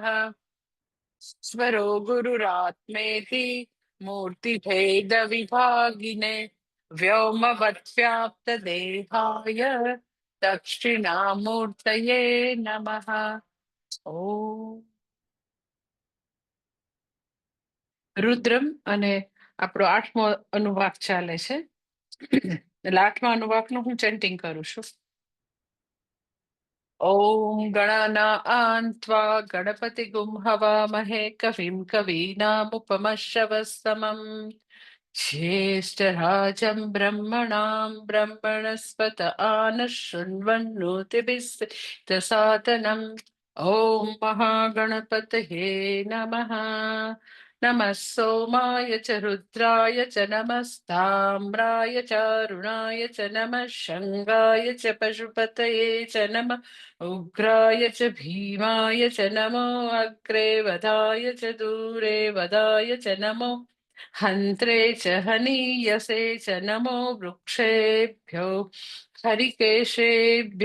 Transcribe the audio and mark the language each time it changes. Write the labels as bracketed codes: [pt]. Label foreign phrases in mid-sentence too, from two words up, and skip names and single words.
[sa] स्वरो गुरुरात्मेति मूर्तिभेदविभागिने व्योमवद्व्याप्तदेहाय दक्षिणामूर्तये नमः। [gu] ॐ રુદ્રમ અને આપણો 8મો અનુવાક ચાલે છે. એટલે 8મા અનુવાકનું હું ચેન્ટિંગ કરું છું. [sa] ओम गणानां त्वा गणपतिगुं हवामहे कविं कवीनामुपमश्रवस्तमं ज्येष्ठराजं ब्रह्मणां ब्रह्मणस्पत આનશૃण्वन्नोतिभिस्सिद्धसादनम् ओम महागणपतये नमः. नमः सोमाय च रुद्राय च नमस्ताम्राय च अरुणाय च नमः शङ्गाय च पशुपतये च नमः उग्राय च भीमाय च नमो अग्रे वधाय च दूरे वधाय च नमो हन्त्रे च हनीयसे च नमो वृक्षेभ्यो हरिकेशेभ्यो